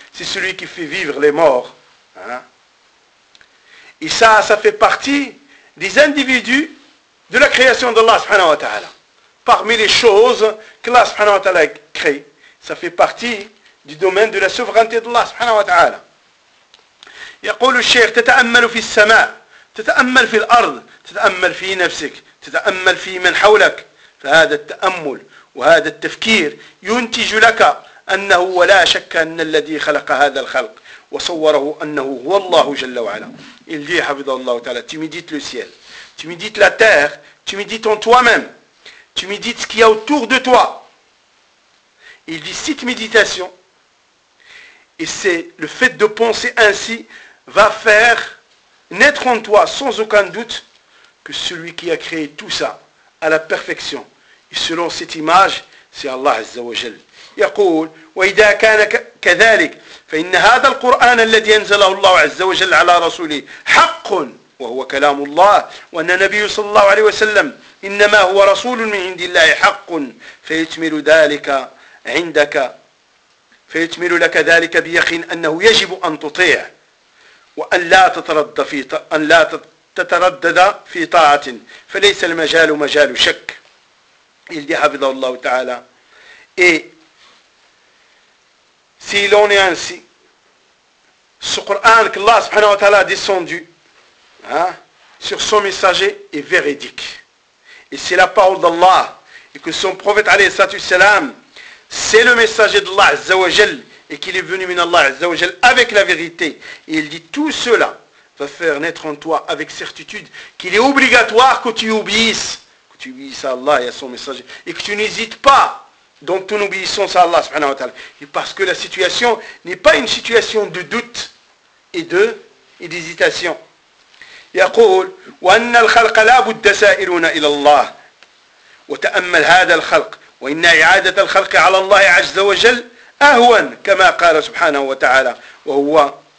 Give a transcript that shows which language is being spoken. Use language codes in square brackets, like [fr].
[fr] C'est celui qui fait vivre les morts. Et ça fait partie des individus de la création d'Allah subhanahu wa ta'ala. Parmi les choses que Allah subhanahu wa ta'ala a créées, ça fait partie du domaine de la souveraineté d'Allah subhanahu wa ta'ala. [ar] يقول الشيخ تتأمل في السماء تتأمل في الأرض تتأمل في نفسك تتأمل في من حولك فهذا التأمل وهذا التفكير ينتج لك أنه ولا شك أن الذي خلق هذا الخلق وصوره أنه هو الله جل وعلا [fr] il dit [ar] حفظه الله تعالى [fr] tu médites le ciel, tu médites la terre, tu médites en toi-même. Tu médites ce qu'il y a autour de toi. Il dit cette méditation. Et c'est le fait de penser ainsi va faire naître en toi sans aucun doute que celui qui a créé tout ça à la perfection. Et selon cette image, c'est Allah Azza wa Jal. [ar] يقول وإذا كان كذلك فإن هذا القرآن الذي أنزله الله عز وجل على رسوله حق وهو كلام الله وأن النبي صلى الله عليه وسلم إنما هو رسول من عند الله حق فيتمل ذلك عندك فيتمل لك ذلك بيقين أنه يجب أن تطيع وأن لا تتردد في أن لا تتردد في طاعة فليس المجال مجال شك [fr] il dit [ar] حفظه الله تعالى [fr] et si l'on est ainsi ce Coran que Allah subhanahu wa ta'ala a descendu sur son messager est véridique Et c'est la parole d'Allah. Et que son prophète, alayhi salam, c'est le messager d'Allah, azza wa jal, et qu'il est venu min Allah, azza wa jal, avec la vérité. Et il dit, tout cela va faire naître en toi avec certitude qu'il est obligatoire que tu obéisses. Que tu obéisses à Allah et à son messager. Et que tu n'hésites pas dans ton obéissance à Allah, subhanahu wa ta'ala. Et parce que la situation n'est pas une situation de doute et d'hésitation. [ar] يقول وأن الخلق لا بد سائلون إلى الله وتأمل هذا الخلق وإن إعادة الخلق على الله عز وجل أهون كما قال سبحانه وتعالى وهو